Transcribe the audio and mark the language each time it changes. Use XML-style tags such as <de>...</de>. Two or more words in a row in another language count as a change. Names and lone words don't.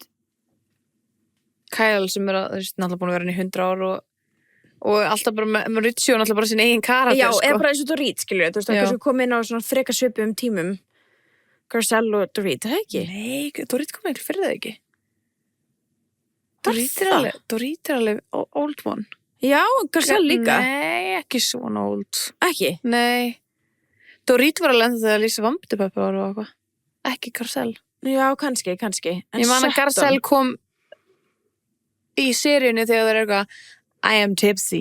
<is>Kyle sem er að, þú veist, náttúrulega búin að vera henni 100 ár og alltaf bara með Ritchie og náttúrulega bara sín eigin karakter. Já, eða bara eins og Dorit, skilur, þú veist, það er komið inn á svona freka svipum tímum. Garcelle og Dorit, það ekki? Nei, Dorit kom ekki fyrir það ekki. Dorit er alveg</is> <en>old one.</en> <is>Já, Garcelle líka. Nei, ekki svona old. Ekki? Nei. Dorit var alveg enda þegar Lisa Vampirpeppa var og eitthvað. Ekki Garcelle. Já, kannski. En ég man að Garcelle kom í seríunni þegar það er eitthvað</is> <en>I am tipsy.</en>